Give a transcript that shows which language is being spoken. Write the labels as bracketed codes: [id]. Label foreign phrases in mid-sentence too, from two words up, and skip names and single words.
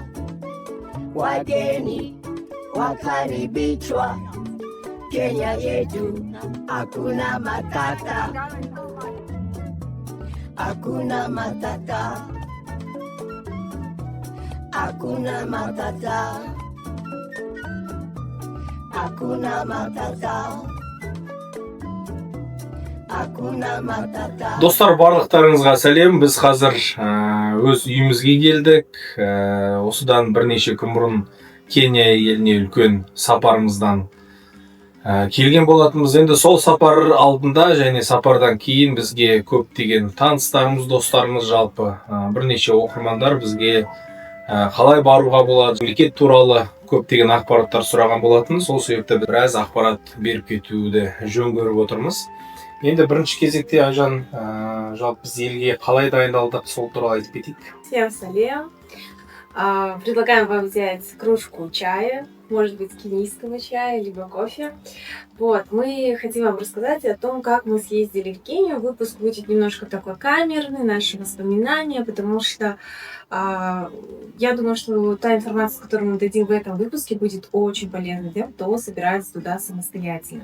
[sw] Wageni wakaribishwa Kenya yetu, hakuna matata, hakuna matata, hakuna matata, hakuna matata. [kk] Достар, барлықтарыңызға сәлем. Біз қазір өз үйімізге келдік. Осыдан бірнеше күн бұрын Кения еліне үлкен сапарымыздан келген болатынбыз. Енді сол сапар алдында және сапардан кейін бізге көптеген таныстарымыз, достарымыз, жалпы бірнеше оқырмандар бізге қалай баруға болады, мемлекет туралы көптеген ақпараттар сұраған болатын. Сол себепті біраз ақпарат беріп кетуді жөн көріп отырмыз. Енді бірінші кезекте Айжан, жалпы біз елге қалай дайындалдық, сол туралы айтып кетейік. [ru] Всем салем. Предлагаем вам взять кружку чая, может быть, кенийского чая, либо кофе. Вот, мы хотим вам рассказать о том, как мы съездили в Кению. Выпуск будет немножко такой камерный, наши воспоминания, потому что я думаю, что та информация, которую мы дадим в этом выпуске, будет очень полезна тем, кто собирается туда самостоятельно.